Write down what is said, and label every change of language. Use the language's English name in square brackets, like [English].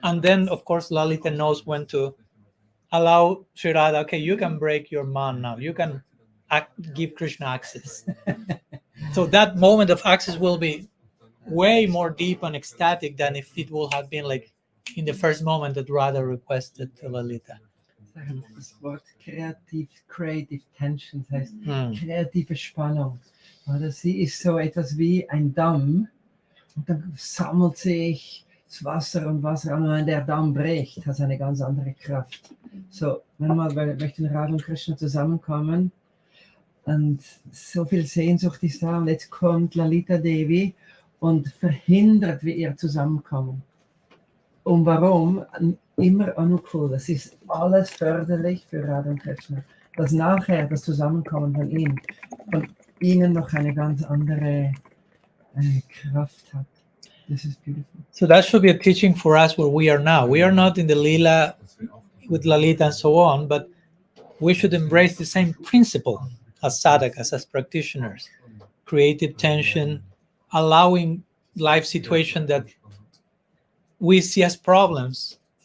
[English] And then, of course, Lalita knows when to allow Sri Radha, okay, you can break your man now. You can give Krishna access. So that moment of access will be way more deep and ecstatic than if it would have been like in the first moment that Radha requested to Lalita. [German] Das Wort [English] creative tension, [German] das heißt kreative Spannung. Oder sie ist so etwas wie ein Damm und dann sammelt sich das Wasser und Wasser an und wenn der Damm bricht, hat es eine ganz andere Kraft. So, manchmal möchten Radha und Krishna zusammenkommen und so viel Sehnsucht ist da und jetzt kommt Lalita Devi und verhindert wir ihr Zusammenkommen. Und warum? Immer Anukul. Das ist alles förderlich für Radha und Krishna. Dass nachher das Zusammenkommen von ihnen noch eine ganz andere Kraft hat. [English] This is beautiful. So that should be a teaching for us where we are now. We are not in the Lila with Lalita and so on, but we should embrace the same principle as sadhakas, as practitioners. Creative tension, allowing life situation that we see as problems.